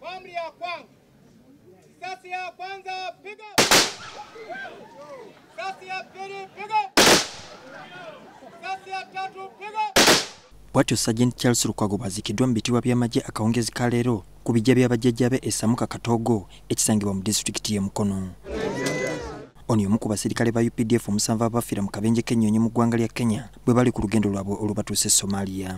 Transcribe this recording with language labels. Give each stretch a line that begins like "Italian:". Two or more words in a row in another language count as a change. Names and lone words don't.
Swahili: risasi ya kwanza. Risasi ya kwanza piga. Risasi ya pili piga. Risasi ya tatu piga.
Ganda: Bwatyo Sergeant Charles Lukwago bwazikiddwa mu bitibwa by'amagye akawungezi ka leero ku bijja by'abajjajjabe Esamuka Katogo ekisangibwa mu disitulikiti y'e Mukono. Ono omu ku basirikale ba UPDF omusanvu abafiira mu kabenje k'ennyonyi mu ggwanga lya Kenya bwe bali ku lugendo lwabwe olubatuuse Somalia.